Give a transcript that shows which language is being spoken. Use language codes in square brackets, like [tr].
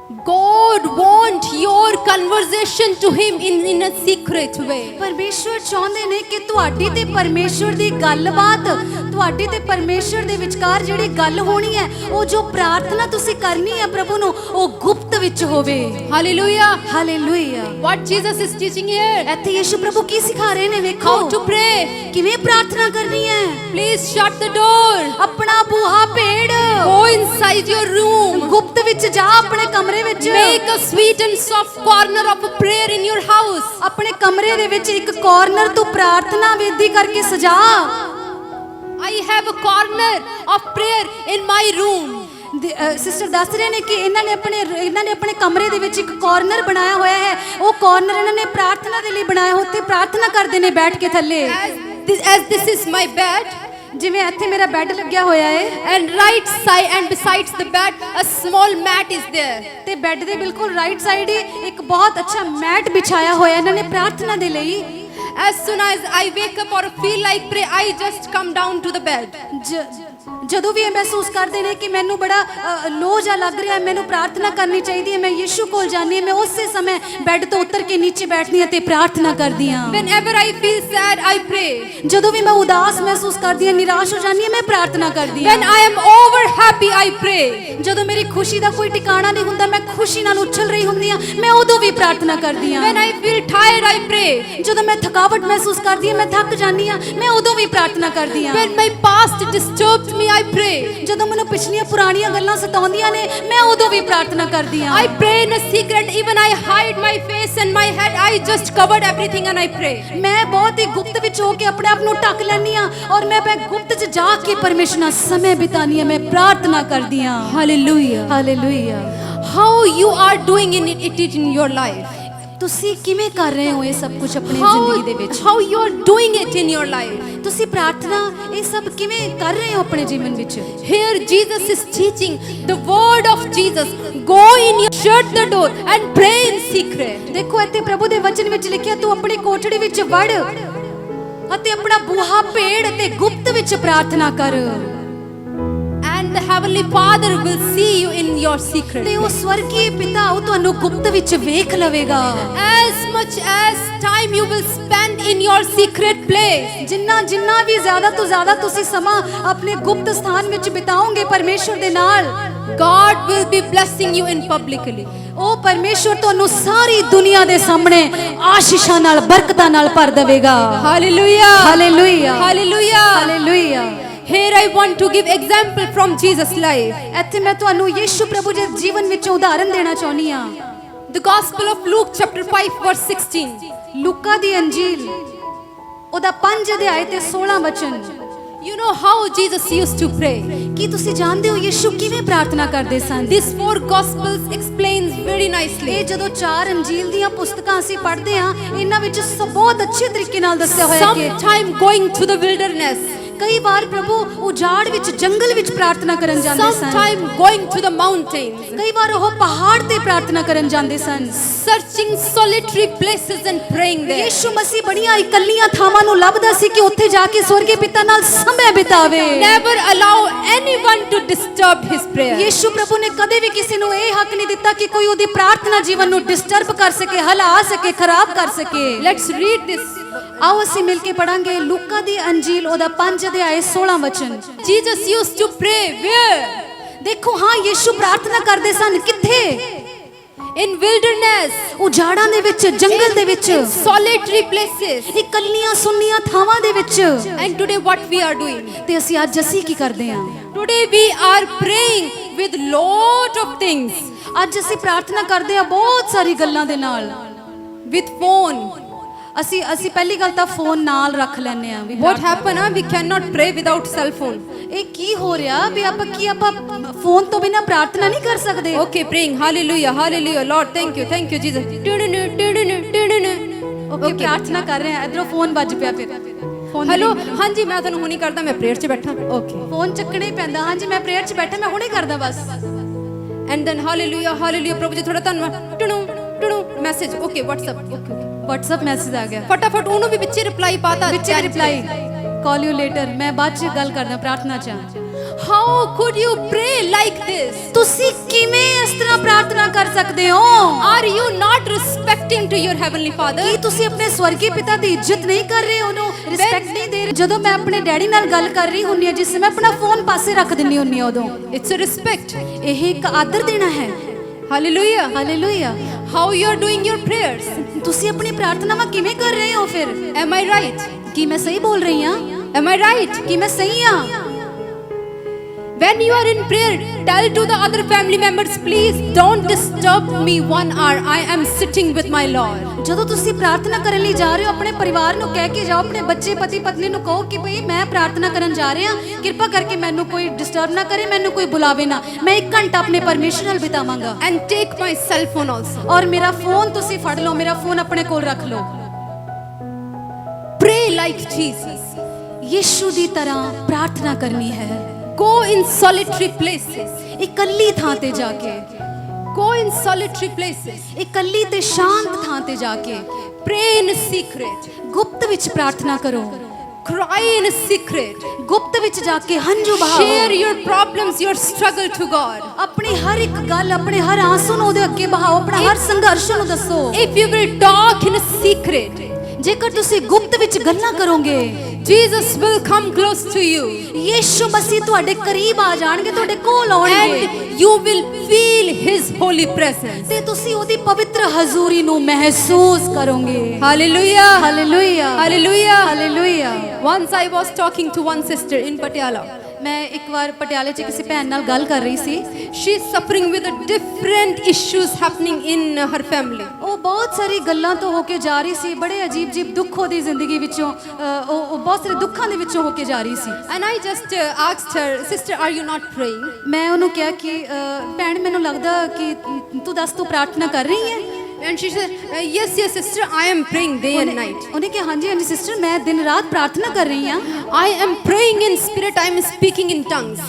[en] God want your conversation to him in a secret way. [pa] ਪਰਮੇਸ਼ਵਰ ਚਾਹੁੰਦੇ ਨੇ ਕਿ ਤੁਹਾਡੀ ਤੇ ਪਰਮੇਸ਼ਵਰ ਦੀ ਗੱਲਬਾਤ, ਤੁਹਾਡੀ ਤੇ ਪਰਮੇਸ਼ਵਰ ਦੇ ਵਿਚਕਾਰ ਜਿਹੜੀ ਗੱਲ ਹੋਣੀ ਹੈ, ਉਹ ਜੋ ਪ੍ਰਾਰਥਨਾ ਤੁਸੀਂ ਕਰਨੀ ਹੈ ਪ੍ਰਭੂ ਨੂੰ, ਉਹ ਗੁਪਤ ਵਿੱਚ ਹੋਵੇ। [en] Hallelujah. [pa] Hallelujah. [en] What Jesus is teaching here? [pa] ਇੱਥੇ ਯਿਸੂ ਪ੍ਰਭੂ ਕੀ ਸਿਖਾ ਰਹੇ ਨੇ ਵੇਖੋ। [en] How to pray. [pa] ਕਿਵੇਂ ਪ੍ਰਾਰਥਨਾ ਕਰਨੀ ਹੈ। [en] Please shut the door. [pa] ਆਪਣਾ ਬੂਹਾ ਭੇੜ [en] Go inside your room. [pa] ਗੁਪਤ ਵਿੱਚ ਜਾ, ਆਪਣੇ ਕਮਰੇ ਵਿੱਚ। [en] Make a sweet and soft corner of a prayer in your house. [pa] ਆਪਣੇ ਕਮਰੇ ਦੇ ਵਿੱਚ ਇੱਕ ਕਾਰਨਰ ਤੋਂ ਪ੍ਰਾਰਥਨਾ ਵੇਦੀ ਕਰਕੇ ਸਜਾ। [en] I have a corner of prayer in my room. [pa] Sister ਦੱਸ ਰਹੇ ਨੇ ਕਿ ਇਹਨਾਂ ਨੇ ਆਪਣੇ ਕਮਰੇ ਦੇ ਵਿੱਚ ਇੱਕ ਕਾਰਨਰ ਬਣਾਇਆ ਹੋਇਆ ਹੈ। ਉਹ ਕਾਰਨਰ ਇਹਨਾਂ ਨੇ ਪ੍ਰਾਰਥਨਾ ਦੇ ਲਈ ਬਣਾਇਆ, ਉੱਥੇ ਪ੍ਰਾਰਥਨਾ ਕਰਦੇ ਨੇ ਬੈਠ ਕੇ ਥੱਲੇ। [en] As this is my bed. [pa] ਜਿਵੇਂ ਇੱਥੇ ਮੇਰਾ ਬੈੱਡ ਲੱਗਿਆ ਹੋਇਆ ਹੈ [en] And right side and besides the bed a small mat is there. [pa] ਤੇ ਬੈੱਡ ਦੇ ਬਿਲਕੁਲ ਰਾਈਟ ਸਾਈਡ ਹੀ ਇੱਕ ਬਹੁਤ ਅੱਛਾ ਮੈਟ ਵਿਛਾਇਆ ਹੋਇਆ ਇਹਨਾਂ ਨੇ ਪ੍ਰਾਰਥਨਾ ਦੇ ਲਈ। [en] As soon as I wake up or feel like pray, I just come down to the bed. [pa] ਜਦੋਂ ਵੀ ਇਹ ਮਹਿਸੂਸ ਕਰਦੇ ਨੇ ਕਿ ਮੈਨੂੰ ਬੜਾ ਲੋ ਜਿਹਾ ਲੱਗ ਰਿਹਾ ਹੈ, ਮੈਨੂੰ ਪ੍ਰਾਰਥਨਾ ਕਰਨੀ ਚਾਹੀਦੀ ਹੈ, ਮੈਂ ਯਿਸੂ ਕੋਲ ਜਾਂਦੀ ਹਾਂ, ਮੈਂ ਉਸੇ ਸਮੇਂ ਬੈੱਡ ਤੋਂ ਉੱਤਰ ਕੇ ਨੀਚੇ ਬੈਠਦੀ ਹਾਂ ਤੇ ਪ੍ਰਾਰਥਨਾ ਕਰਦੀ ਹਾਂ। [en] Whenever I feel sad, I pray. [pa] ਜਦੋਂ ਵੀ ਮੈਂ ਉਦਾਸ ਮਹਿਸੂਸ ਕਰਦੀ ਹਾਂ, ਨਿਰਾਸ਼ ਹੋ ਜਾਂਦੀ ਹਾਂ, ਮੈਂ ਪ੍ਰਾਰਥਨਾ ਕਰਦੀ ਹਾਂ। [en] When I am over happy, I pray. [pa] ਜਦੋਂ ਮੇਰੀ ਖੁਸ਼ੀ ਦਾ ਕੋਈ ਟਿਕਾਣਾ ਨਹੀਂ ਹੁੰਦਾ, ਮੈਂ ਖੁਸ਼ੀ ਨਾਲ ਉੱਛਲ ਰਹੀ ਹੁੰਦੀ ਹਾਂ, ਮੈਂ ਉਦੋਂ ਵੀ ਪ੍ਰਾਰਥਨਾ ਕਰਦੀ ਹਾਂ। [en] When I feel tired, I pray. [pa] ਜਦੋਂ ਮੈਂ ਥਕਾਵਟ ਮਹਿਸੂਸ ਕਰਦੀ ਹਾਂ, ਮੈਂ ਥੱਕ ਜਾਂਦੀ ਹਾਂ, ਮੈਂ ਉਦੋਂ ਵੀ ਪ੍ਰਾਰਥਨਾ ਕਰਦੀ ਹਾਂ। [en] When my past disturbs me, I pray. [pa] ਜਦੋਂ ਮੈਨੂੰ ਪਿਛਲੀਆਂ ਪੁਰਾਣੀਆਂ ਗੱਲਾਂ ਸਤਾਉਂਦੀਆਂ ਨੇ, ਮੈਂ ਉਦੋਂ ਵੀ ਪ੍ਰਾਰਥਨਾ ਕਰਦੀ ਹਾਂ। [en] I pray in a secret. Even I hide my face and my head. I just covered everything and I pray. [pa] ਮੈਂ ਬਹੁਤ ਹੀ ਗੁਪਤ ਵਿੱਚ ਹੋ ਕੇ ਆਪਣੇ ਆਪ ਨੂੰ ਢੱਕ ਲੈਂਦੀ ਹਾਂ ਔਰ ਮੈਂ ਗੁਪਤ 'ਚ ਜਾ ਕੇ ਪਰਮੇਸ਼ਰ ਨਾਲ ਸਮੇਂ ਬਿਤਾਉਂਦੀ ਹਾਂ, ਮੈਂ ਪ੍ਰਾਰਥਨਾ ਕਰਦੀ ਹਾਂ। [en] Hallelujah. [pa] Hallelujah. [en] How you are doing it in your life? [pa] ਤੁਸੀਂ ਕਿਵੇਂ ਕਰ ਰਹੇ ਹੋ ਇਹ ਸਭ ਕੁਝ ਆਪਣੀ ਜ਼ਿੰਦਗੀ ਦੇ ਵਿੱਚ? [en] How you are doing it in your life? [pa] ਤੁਸੀਂ ਪ੍ਰਾਰਥਨਾ ਇਹ ਸਭ ਕਿਵੇਂ ਕਰ ਰਹੇ ਹੋ ਆਪਣੇ ਜੀਵਨ ਵਿੱਚ? [en] Here Jesus is teaching the word of Jesus. Go in your, shut the door and pray in secret. [pa] ਦੇਖੋ ਇੱਥੇ ਪ੍ਰਭੂ ਦੇ ਵਚਨ ਵਿੱਚ ਲਿਖਿਆ, ਤੂੰ ਆਪਣੀ ਕੋਠੜੀ ਵਿੱਚ ਵੜ ਅਤੇ ਆਪਣਾ ਬੂਹਾ ਭੇੜ ਤੇ ਗੁਪਤ ਵਿੱਚ ਪ੍ਰਾਰਥਨਾ ਕਰ। [en] And the heavenly Father will see you in your secret. [pa] ਤੇ ਉਹ ਸਵਰਗੀ ਪਿਤਾ ਉਹ ਤੁਹਾਨੂੰ ਗੁਪਤ ਵਿੱਚ ਵੇਖ ਲਵੇਗਾ। [en] As much as time you will spend in your secret place, [pa] ਜਿੰਨਾ ਵੀ ਜ਼ਿਆਦਾ ਤੋਂ ਜ਼ਿਆਦਾ ਤੁਸੀਂ ਸਮਾਂ ਆਪਣੇ ਗੁਪਤ ਸਥਾਨ ਵਿੱਚ ਬਿਤਾਓਗੇ ਪਰਮੇਸ਼ਰ ਦੇ ਨਾਲ, [en] God will be blessing you in publicly. [pa] ਉਹ ਪਰਮੇਸ਼ਰ ਤੁਹਾਨੂੰ ਸਾਰੀ ਦੁਨੀਆ ਦੇ ਸਾਹਮਣੇ ਆਸ਼ੀਸ਼ਾਂ ਨਾਲ, ਬਰਕਤਾਂ ਨਾਲ ਭਰ ਦੇਵੇਗਾ। [en] Hallelujah. [pa] Hallelujah. [en] Hallelujah. [pa] Hallelujah. [en] Here I want to give example from Jesus' life. [pa] ਇੱਥੇ ਮੈਂ ਤੁਹਾਨੂੰ ਯਿਸੂ ਪ੍ਰਭੂ ਦੇ ਜੀਵਨ ਵਿੱਚੋਂ ਉਦਾਹਰਣ ਦੇਣਾ ਚਾਹੁੰਦੀ ਹਾਂ। [en] The Gospel of Luke chapter 5 verse 16. [pa] ਲੂਕਾ ਦੀ ਅੰਜੀਲ ਉਹਦਾ 5 ਅਧਿਆਇ ਤੇ 16 ਵਚਨ। [en] You know how Jesus used to pray. [pa] ਕੀ ਤੁਸੀਂ ਜਾਣਦੇ ਹੋ ਯਿਸੂ ਕਿਵੇਂ ਪ੍ਰਾਰਥਨਾ ਕਰਦੇ ਸਨ? [en] These 4 Gospels explains very nicely. [pa] ਇਹ ਜਦੋਂ 4 ਅੰਜੀਲ ਦੀਆਂ ਪੁਸਤਕਾਂ ਅਸੀਂ ਪੜ੍ਹਦੇ ਹਾਂ, ਇਹਨਾਂ ਵਿੱਚ ਬਹੁਤ ਅੱਛੇ ਤਰੀਕੇ ਨਾਲ ਦੱਸਿਆ ਹੋਇਆ ਹੈ ਕਿ [en] Sometime going to the wilderness. [pa] ਕਈ ਵਾਰ ਪ੍ਰਭੂ ਉਜਾੜ ਵਿੱਚ ਜੰਗਲ ਵਿੱਚ ਪ੍ਰਾਰਥਨਾ ਕਰਨ ਜਾਂਦੇ ਸਨ [en] sometime going to the mountains, [pa] ਕਈ ਵਾਰ ਉਹ ਪਹਾੜ ਤੇ ਪ੍ਰਾਰਥਨਾ ਕਰਨ ਜਾਂਦੇ ਸਨ [en] searching solitary places and praying there. [pa] Yishu ਮਸੀਹ ਬੜੀਆਂ ਇਕੱਲੀਆਂ ਥਾਵਾਂ ਨੂੰ ਲੱਭਦਾ ਸੀ ਕਿ ਉੱਥੇ ਜਾ ਕੇ ਸਵਰਗੀ ਪਿਤਾ ਨਾਲ ਸਮਾਂ ਬਿਤਾਵੇ [en] Never allow anyone to disturb his prayer. [pa] Yishu ਪ੍ਰਭੂ ਨੇ ਕਦੇ ਵੀ ਕਿਸੇ ਨੂੰ ਇਹ ਹੱਕ ਨਹੀਂ ਦਿੱਤਾ ਕਿ ਕੋਈ ਉਹਦੀ ਪ੍ਰਾਰਥਨਾ ਜੀਵਨ ਨੂੰ ਡਿਸਟਰਬ ਕਰ ਸਕੇ ਹਿਲਾ ਸਕੇ ਖਰਾਬ ਕਰ ਸਕੇ [en] Let's read this. [pa] ਆਓ ਅਸੀਂ ਮਿਲ ਕੇ ਪੜਾਂਗੇ ਲੂਕਾ ਦੀ ਅੰਜੀਲ ਉਹਦਾ 5 ਅਧਿਆਇ 16 ਵਚਨ [en] Jesus used to pray where? [pa] ਦੇਖੋ ਹਾਂ ਯੀਸ਼ੂ ਪ੍ਰਾਰਥਨਾ ਕਰਦੇ ਸਨ ਕਿੱਥੇ [en] In wilderness, [pa] ਉਜਾੜਾਂ ਦੇ ਵਿੱਚ ਜੰਗਲ ਦੇ ਵਿੱਚ [en] solitary places. [pa] ਇਕੱਲੀਆਂ ਸੁੰਨੀਆਂ ਥਾਵਾਂ ਦੇ ਵਿੱਚ [en] And today what we are doing? [pa] ਤੇ ਅੱਜ ਅਸੀਂ ਕੀ ਕਰਦੇ ਹਾਂ [en] Today we are praying with lot of things. [pa] ਅੱਜ ਅਸੀਂ ਪ੍ਰਾਰਥਨਾ ਕਰਦੇ ਹਾਂ ਬਹੁਤ ਸਾਰੀ ਗੱਲਾਂ ਦੇ ਨਾਲ [en] With phone. [pa] ਅਸੀਂ ਪਹਿਲੀ ਗੱਲ ਤਾਂ ਫੋਨ ਨਾਲ ਰੱਖ ਲੈਂਦੇ ਆ ਵੀ [en] What happened? We cannot pray without cell phone. [pa] ਇਹ ਕੀ ਹੋ ਰਿਹਾ ਵੀ ਆਪਾਂ ਫੋਨ ਤੋਂ ਬਿਨਾ ਪ੍ਰਾਰਥਨਾ ਨਹੀਂ ਕਰ ਸਕਦੇ [en] Okay, praying. Hallelujah, hallelujah. Lord, thank you, Jesus. [pa] Okay ਪ੍ਰਾਰਥਨਾ ਕਰ ਰਹੇ ਆ ਇਧਰੋਂ ਫੋਨ ਵੱਜ ਪਿਆ ਫਿਰ ਫੋਨ Hello, ਹਾਂਜੀ ਮੈਂ ਤੁਹਾਨੂੰ ਹੁਣੀ ਕਰਦਾ ਮੈਂ ਪ੍ਰੇਅਰ 'ਚ ਬੈਠਾ. [en] Okay. [pa] ਫੋਨ ਚੱਕਣਾ ਹੀ ਪੈਂਦਾ ਹਾਂਜੀ ਮੈਂ ਪ੍ਰੇਅਰ 'ਚ ਬੈਠਾ ਮੈਂ ਹੁਣੇ ਕਰਦਾ ਬਸ [en] And then hallelujah, hallelujah. [pa] ਪ੍ਰਭੂ ਜੀ ਥੋੜਾ ਧੰਨਵਾਦ. ਟਣੂ message. [en] Okay, WhatsApp. Okay. [pa] WhatsApp message ਆ ਗਿਆ ਫਟਾਫਟ ਉਹਨੂੰ ਵੀ ਵਿੱਚੇ ਰਿਪਲਾਈ ਪਾਤਾ. ਵਿੱਚੇ ਰਿਪਲਾਈ [en] call you later [pa] ਮੈਂ ਬਾਅਦ 'ਚ ਗੱਲ ਕਰਦਾ ਪ੍ਰਾਰਥਨਾ 'ਚ [en] How could you pray like this? [pa] ਤੁਸੀਂ ਕਿਵੇਂ ਇਸ ਤਰ੍ਹਾਂ ਪ੍ਰਾਰਥਨਾ ਕਰ ਸਕਦੇ ਹੋ [en] Are you not respecting to your heavenly Father? [pa] ਕੀ ਤੁਸੀਂ ਆਪਣੇ ਸਵਰਗੀ ਪਿਤਾ ਦੀ ਇੱਜ਼ਤ ਨਹੀਂ ਕਰ ਰਹੇ ਉਹਨੂੰ ਰਿਸਪੈਕਟ ਨਹੀਂ ਦੇ ਰਹੇ ਜਦੋਂ ਮੈਂ ਆਪਣੇ ਡੈਡੀ ਨਾਲ ਗੱਲ ਕਰ ਰਹੀ ਹੁੰਨੀ ਆ ਜਿਸ ਸਮੇਂ ਆਪਣਾ ਫੋਨ ਪਾਸੇ ਰੱਖ ਦਿੰਨੀ ਹੁੰਨੀ ਆ ਉਦੋਂ [en] It's a respect. [pa] ਇਹ ਇੱਕ ਆਦਰ ਦੇਣਾ ਹੈ [en] Hallelujah. [pa] Hallelujah [en] How you are doing your prayers? [pa] ਤੁਸੀਂ ਆਪਣੀ ਪ੍ਰਾਰਥਨਾਵਾਂ ਕਿਵੇਂ ਕਰ ਰਹੇ ਹੋ ਫਿਰ [en] Am I right? [pa] ਕੀ ਮੈਂ ਸਹੀ ਬੋਲ ਰਹੀ ਹਾਂ [en] Am I right? [pa] ਕੀ ਮੈਂ ਸਹੀ ਹਾਂ [en] When you are in prayer, tell to the other family members, please don't disturb me 1 hour. I am sitting with my Lord. [pa] ਜਦੋਂ ਤੁਸੀਂ ਪ੍ਰਾਰਥਨਾ ਕਰਨ ਲਈ ਜਾ ਰਹੇ ਹੋ ਆਪਣੇ ਪਰਿਵਾਰ ਨੂੰ ਕਹਿ ਕੇ ਜਾਓ ਆਪਣੇ ਬੱਚੇ ਪਤੀ ਪਤਨੀ ਨੂੰ ਕਹੋ ਕਿ ਭਈ ਮੈਂ ਪ੍ਰਾਰਥਨਾ ਕਰਨ ਜਾ ਰਿਹਾ ਕਿਰਪਾ ਕਰਕੇ ਮੈਨੂੰ ਕੋਈ ਡਿਸਟਰਬ ਨਾ ਕਰੇ ਮੈਨੂੰ ਕੋਈ ਬੁਲਾਵੇ ਨਾ ਮੈਂ 1 ਘੰਟਾ ਆਪਣੇ ਪਰਮੇਸ਼ਰ ਨਾਲ ਬਿਤਾਵਾਂਗਾ [en] And take my cell phone also. [pa] ਔਰ ਮੇਰਾ ਫੋਨ ਤੁਸੀਂ ਫੜ ਲਓ ਮੇਰਾ ਫੋਨ ਆਪਣੇ ਕੋਲ ਰੱਖ ਲਓ [en] Pray like Jesus. [pa] ਯੀਸ਼ੂ ਦੀ ਤਰ੍ਹਾਂ ਪ੍ਰਾਰਥਨਾ ਕਰਨੀ ਹੈ [en] Go in solitary places. [pa] ਇਕੱਲੀ ਥਾਂ ਤੇ ਜਾ ਕੇ [en] Go in solitary places. [pa] ਇਕੱਲੀ ਤੇ ਸ਼ਾਂਤ ਥਾਂ ਤੇ ਜਾ ਕੇ [en] Pray in secret. [pa] ਗੁਪਤ ਵਿੱਚ ਪ੍ਰਾਰਥਨਾ ਕਰੋ [en] Cry in secret. [pa] ਗੁਪਤ ਵਿੱਚ ਜਾ ਕੇ ਹੰਝੂ ਬਹਾਓ [en] Share your problems, your struggle to God. [pa] ਆਪਣੀ ਹਰ ਇੱਕ ਗੱਲ ਆਪਣੇ ਹਰ ਆਂਸੂ ਨੂੰ ਉਹਦੇ ਅੱਗੇ ਬਹਾਓ ਆਪਣਾ ਹਰ ਸੰਘਰਸ਼ ਨੂੰ ਦੱਸੋ [en] If you will talk in secret, [pa] ਜੇਕਰ ਤੁਸੀਂ ਗੁਪਤ ਵਿੱਚ ਗੱਲਾਂ ਕਰੋਗੇ [en] Jesus will come close to you. [pa] Yishu ਮਸੀਹ ਤੁਹਾਡੇ ਕਰੀਬ ਆ ਜਾਣਗੇ ਤੁਹਾਡੇ ਕੋਲ ਆਉਣਗੇ [en] And you will feel His holy presence. [pa] ਤੇ ਤੁਸੀਂ ਉਹਦੀ ਪਵਿੱਤਰ ਹਜ਼ੂਰੀ ਨੂੰ ਮਹਿਸੂਸ ਕਰੋਗੇ [en] Hallelujah. [pa] Hallelujah [en] Hallelujah. [pa] Hallelujah [en] Once I was talking to one sister in Patiala. [pa] ਮੈਂ ਇੱਕ ਵਾਰ ਪਟਿਆਲੇ 'ਚ ਕਿਸੇ ਭੈਣ ਨਾਲ ਗੱਲ ਕਰ ਰਹੀ ਸੀ [en] She is suffering with a different issues happening in her family. [pa] ਉਹ ਬਹੁਤ ਸਾਰੀ ਗੱਲਾਂ ਤੋਂ ਹੋ ਕੇ ਜਾ ਰਹੀ ਸੀ ਬੜੇ ਅਜੀਬ ਜਿਹੀ ਦੁੱਖ ਉਹਦੀ ਜ਼ਿੰਦਗੀ ਵਿੱਚੋਂ ਉਹ ਬਹੁਤ ਸਾਰੇ ਦੁੱਖਾਂ ਦੇ ਵਿੱਚੋਂ ਹੋ ਕੇ ਜਾ ਰਹੀ ਸੀ [en] And I just asked her, sister, are you not praying? [pa] ਮੈਂ ਉਹਨੂੰ ਕਿਹਾ ਕਿ ਭੈਣ ਮੈਨੂੰ ਲੱਗਦਾ ਕਿ ਤੂੰ ਦੱਸ ਤੂੰ ਪ੍ਰਾਰਥਨਾ ਕਰ ਰਹੀ ਹੈ [en] And she said, yes, sister, I am praying day and night. [pa] ਉਹਨੇ ਕਿਹਾ ਹਾਂਜੀ ਸਿਸਟਰ ਮੈਂ ਦਿਨ ਰਾਤ ਪ੍ਰਾਰਥਨਾ ਕਰ ਰਹੀ ਹਾਂ [en] I am praying in spirit, I am speaking in tongues.